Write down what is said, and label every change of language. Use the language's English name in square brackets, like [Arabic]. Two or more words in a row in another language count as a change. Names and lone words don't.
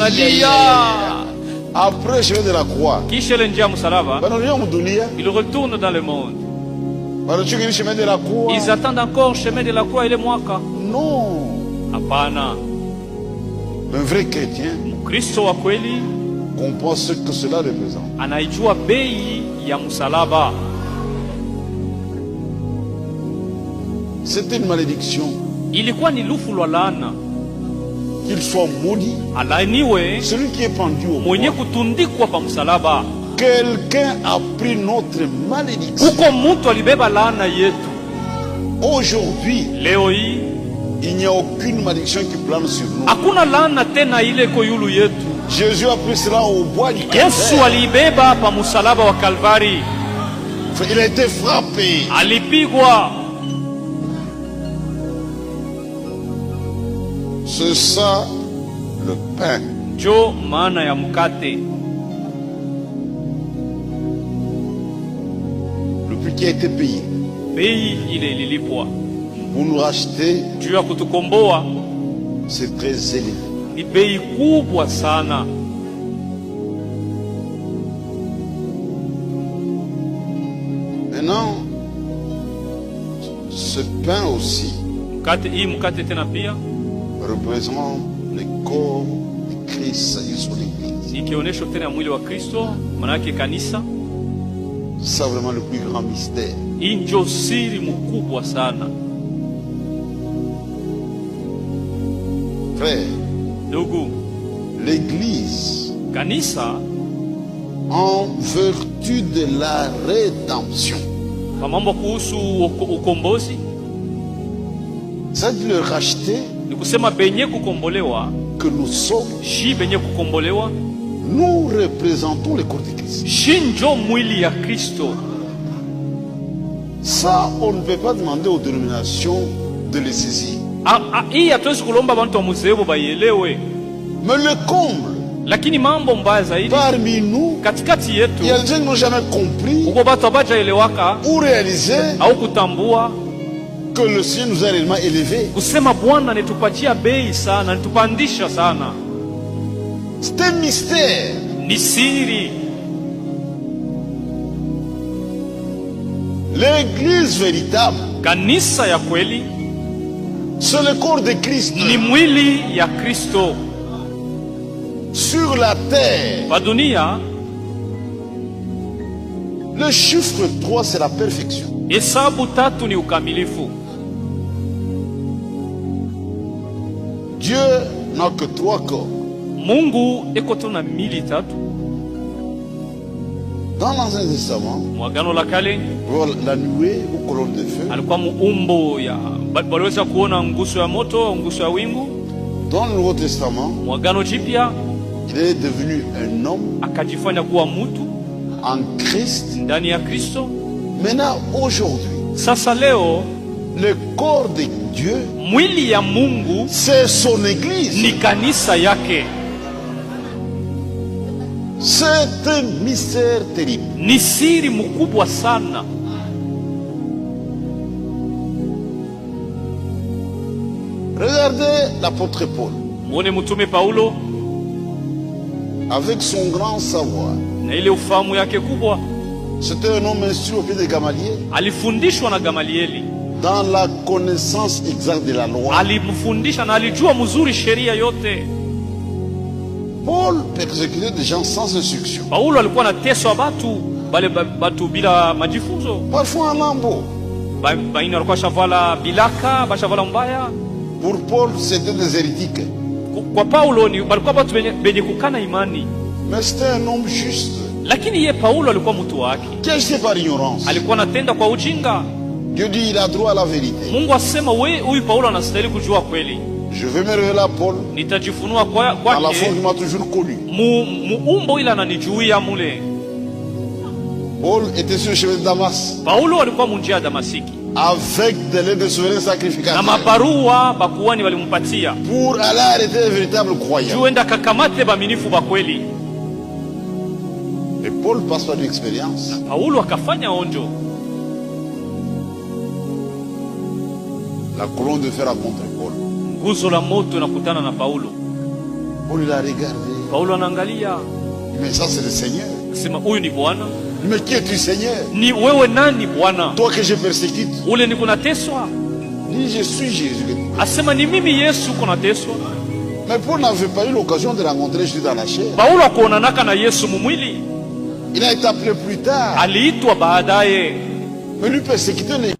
[French] Après le chemin de la croix, ils retournent dans le monde. Ils attendent encore le chemin de la croix et les mwaka. Non. [Swahili] Apana. [French] Un vrai chrétien comprend ce que cela représente. [Swahili] Anaijua bei ya msalaba. [French] C'était une malédiction. [Swahili] Ilikuwa ni lufu lwa laana. [French] Qu'il soit maudit. [Swahili] Alaaniwe [French] celui qui est pendu au [Swahili] mwenye kutundikwa pa msalaba. [French] Quelqu'un a pris notre malédiction. [Swahili] Uko mtu alibeba laana yetu. [French] Aujourd'hui, [Swahili] leo hii [French] il n'y a aucune malédiction qui plane sur nous. [Swahili] Hakuna laana tena ile iko yulu yetu. [French] Jésus a pris cela au bois du Calvaire. [Swahili] Yesu alibeba pa msalaba wa Kalvari. [French] Il a été frappé. [Swahili] Alipigwa. [French] C'est ça le pain. [Swahili] Jo maana ya mkate. [French] Le prix qui a été payé. [Swahili] Bei ile ililipwa. [French] Pour nous racheter. [Swahili] Juu ya kutukomboa. [French] C'est très élevé. [Swahili] Ni bei kubwa sana. [French] Maintenant, ce pain aussi [Swahili] mkate tena pia [French] représente le corps de Christ sur l'église. [Swahili] Ikionesho tena mwili wa Kristo, manake kanisa. [French] C'est vraiment le plus grand mystère. [Swahili] Hii ndio siri mkubwa sana. [French] Frère, [Swahili] ndugu, [French] l'église, [Swahili] kanisa, [French] en vertu de la rédemption, [Swahili] kwa mambo kuhusu ukombozi, [French] c'est de le racheter, [Swahili] ni kusema benye kukombolewa, [French] que nous sommes, [Swahili] shi benye kukombolewa, [French] nous représentons le corps de Christ. [Swahili] Shi njo mwili ya Kristo. [French] Ça, on ne peut pas demander aux dénominations de les saisir. [Swahili] Hii hatuwezi kulomba bantu wa muzebo baielewe. [French] Mais le comble, [Swahili] lakini mambo mbaya zaidi, [French] parmi nous, [Swahili] katikati yetu, [French] il y a des gens qui n'ont jamais compris [Swahili] uko batu abajaelewaka [French] ou réalisé [Swahili] au kutambua [French] que le Seigneur nous a réellement élevés. [Swahili] Kusema Bwana nitupatia bei sana, nitupandisha sana. [French] C'est un mystère. [Swahili] Ni siri. [French] L'église véritable, [Swahili] kanisa ya kweli, [French] c'est le corps de Christ. [Swahili] Ni mwili ya Kristo. [French] Sur la terre, [Swahili] pa dunia, [French] le chiffre 3 c'est la perfection. [Swahili] Hesabu 3 ni ukamilifu. [French] Dieu n'a que 3 corps. [Swahili] Mungu eko tu na mili 3. [French] Dans l'Ancien Testament, [Swahili] mwagano la kale, [French] la nuée ou colonne de feu, [Swahili] alikuwa muumbo ya baliweza kuona nguso ya moto, nguso ya wingu. [French] Dans le Nouveau Testament, [Swahili] mwagano jipya, [French] il est devenu un homme, [Swahili] akajifanya kuwa mtu [French] en Christ, [Swahili] ndani ya Kristo. [French] Maintenant, aujourd'hui, [Swahili] sasa leo, [French] le corps de Dieu, [Swahili] mwili ya Mungu, [French] c'est son église. [Swahili] Ni kanisa yake. [French] C'est un mystère terrible. [Swahili] Ni siri mkubwa sana. [French] Regardez l'apôtre Paul. [Swahili] Mwone mtume Paulo, [French] avec son grand savoir. [Swahili] Na ile ufahamu yake kubwa. [French] C'était un homme instruit au pied de Gamaliel. [Swahili] Alifundishwa na Gamalieli. [French] Dans la connaissance exacte de la loi. [Swahili] Alimfundisha na alijua mzuri sheria yote. [French] Paul persécutait des gens sans instruction. [Swahili] Paulo alikuwa anateswa batu bila majifunzo. [French] Parfois en lambeau. [Swahili] Baina alikuwa shavala bilaka, bashavala mbaya. [French] Pour Paul, c'était des hérétiques. [Swahili] Kwa Paulo ni balikuwa batu benye kukana imani. [French] Mais c'était un homme juste. [Swahili] Lakini ye Paulo alikuwa mtu wake. [French] Qui agissait par ignorance. [Swahili] Alikuwa anatenda kwa ujinga. [French] Dieu dit il a droit à la vérité. [Swahili] Mungu asema huyu Paulo anastahili kujua kweli. [French] Je vais me révéler à Paul. [Swahili] Nitajifunua kwake. [French] À la fois, il m'a toujours connu. [Swahili] Muumbo ila ananijuia mule. [French] Paul était sur le chemin de Damas [Swahili] Paulo alikuwa munjia ya Damasiki [French] avec des lettres de souverains [Swahili] na [French] sacrificateurs [Swahili] mabarua bakuani walimpatia [French] pour aller arrêter les véritables croyants. [Swahili] juenda kakamate baminifu ba kweli. [French] Et Paul passe par une expérience. [Swahili] Paulo akafanya onjo, [French] La colonne de fer a contre Paul. [Swahili] nguzo la moto nakutana na Paulo. [French] Paul il a regardé. [Swahili] Paulo anaangalia, [French] Mais ça c'est le Seigneur. [Swahili] sema huyu ni Bwana. [French] Mais qui es-tu Seigneur? [Swahili] Ni wewe nani Bwana? [French] Toi que je persécute. [Swahili] Ule niko nateswa? [French] Dis je suis Jésus. [Swahili] Asema ni mimi Yesu uko nateswa. [French] Mais Paul n'avait pas eu l'occasion de rencontrer Jésus dans la chair. [Swahili] Paulo akuonanaka na Yesu mumwili, [French] Il a été appelé plus tard. [Swahili] aliitwa baadaye. [French] Mais lui persécuter les